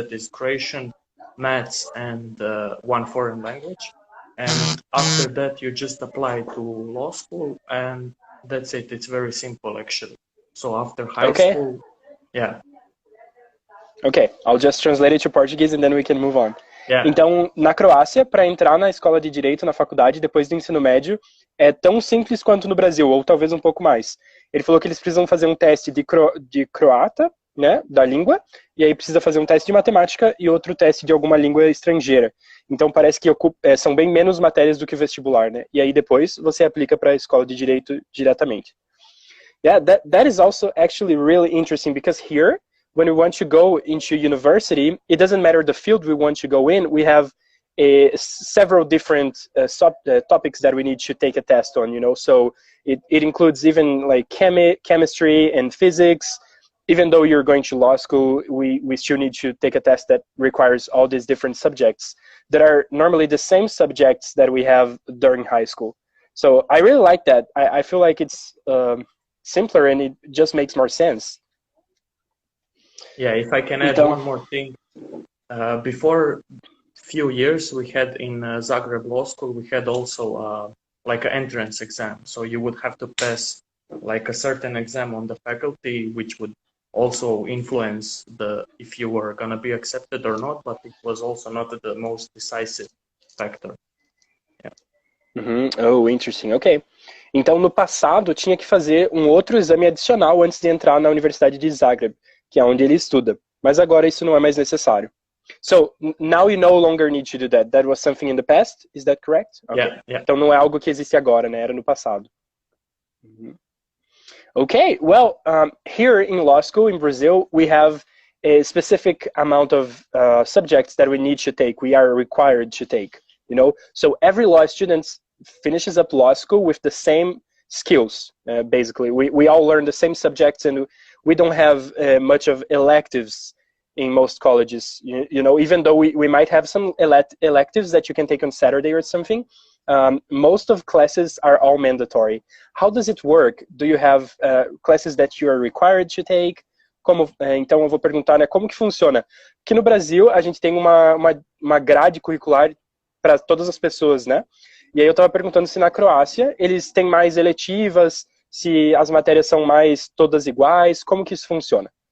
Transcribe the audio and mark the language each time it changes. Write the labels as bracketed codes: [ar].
[en] That is Croatian, maths, and one foreign language. And after that, you just apply to law school, and that's it. It's very simple, actually. So after high school, yeah. Ok, I'll just translate it to Portuguese and then we can move on. Yeah. [pt] Então, na Croácia, para entrar na escola de Direito, na faculdade, depois do ensino médio, é tão simples quanto no Brasil, ou talvez um pouco mais. Ele falou que eles precisam fazer um teste de croata, né, da língua, e aí precisa fazer um teste de matemática e outro teste de alguma língua estrangeira. Então, parece que são bem menos matérias do que o vestibular, né? E aí depois você aplica para a escola de Direito diretamente. [en] Yeah, that is also actually really interesting, because here, when we want to go into university, it doesn't matter the field we want to go in. We have several different topics that we need to take a test on, So it includes even like chemistry and physics. Even though you're going to law school, we still need to take a test that requires all these different subjects that are normally the same subjects that we have during high school. So I really like that. I feel like it's simpler and it just makes more sense. Yeah, if I can add one more thing. Before few years, we had in Zagreb Law School, we had also like an entrance exam. So you would have to pass like a certain exam on the faculty, which would also influence if you were going to be accepted or not, but it was also not the most decisive factor. Yeah. Mm-hmm. Oh, interesting. Ok. [pt] Então, no passado, tinha que fazer um outro exame adicional antes de entrar na Universidade de Zagreb, que é onde ele estuda. Mas agora isso não é mais necessário. [en] So, now you no longer need to do that. That was something in the past, is that correct? Okay. Yeah. [pt] Então não é algo que existe agora, né? Era no passado. Mm-hmm. [en] Okay, well, here in law school in Brazil, we have a specific amount of subjects that we need to take, we are required to take, So every law student finishes up law school with the same skills, basically. We all learn the same subjects, and we don't have much of electives in most colleges. You know, even though we might have some electives that you can take on Saturday or something, most of classes are all mandatory. How does it work? Do you have classes that you are required to take? [pt] Então eu vou perguntar, né, como que funciona? Aqui no Brasil a gente tem uma grade curricular para todas as pessoas, né? E aí eu estava perguntando se na Croácia eles têm mais eletivas, se as matérias são mais todas iguais, como que isso funciona?